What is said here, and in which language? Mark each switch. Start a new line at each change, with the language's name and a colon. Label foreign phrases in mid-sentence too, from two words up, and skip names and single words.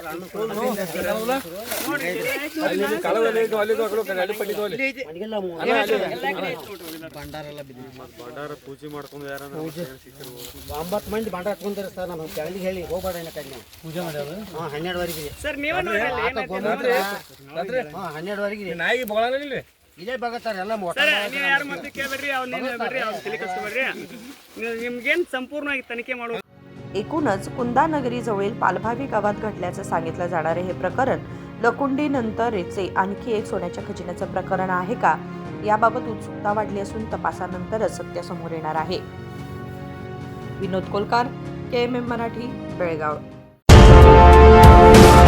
Kannada: ಒಂಬತ್ತು ಮಂದಿ ಬಂಡ ಹಾಕೊಂಡ್ರಿ ಸರ್. ನಮ್ಮ ಫ್ಯಾಮಿಲಿಗೆ ಹೇಳಿ ಹೋಗ್ಬೇಡ ಪೂಜೆ ಮಾಡ್ಯಾರ 12ವರೆಗೆ ಸರ್ ನೀವೇ ನೋಡಿ 12ವರೆಗೆ ನಾಯಿಗೆ ಬಗಳಲ್ಲ ಇಲ್ಲೇ ಬಗತ್ತಾರ ಎಲ್ಲ ಸರ್. ನೀವು ಯಾರು ಮತ್ತೆ ಕೇಳ್ಬೇಡ್ರಿ, ಅವ್ನು ಬರ್ರಿ, ಅವ್ನು ತಲೆ ಕಸ್ಕೊಬೇಡ್ರಿ. ನಿಮ್ಗೇನು संपूर्णವಾಗಿ ತನಿಖೆ ಮಾಡುವ.
Marathi: एकूणच कुंदानगरी जवळील पालभावी गावात घडल्याचं सांगितलं जाणारे हे प्रकरण लकुंडीनंतरचे आणखी एक सोन्याच्या खजिन्याचं प्रकरण आहे का, याबाबत उत्सुकता वाढली असून तपासानंतरच सत्य समोर येणार आहे. विनोद कोलकार, KMM मराठी, बेळगाव.